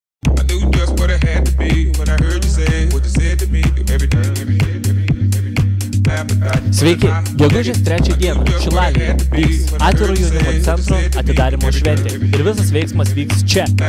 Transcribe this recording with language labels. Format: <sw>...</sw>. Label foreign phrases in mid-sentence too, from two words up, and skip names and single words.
<en>I knew just what it had to be when I heard you say what you said to me.</en> <lt>Sveiki, gegužės 3 dieną Šilalėje vyks atviro jaunimo centro atidarymo šventė ir visas veiksmas vyks čia.</lt>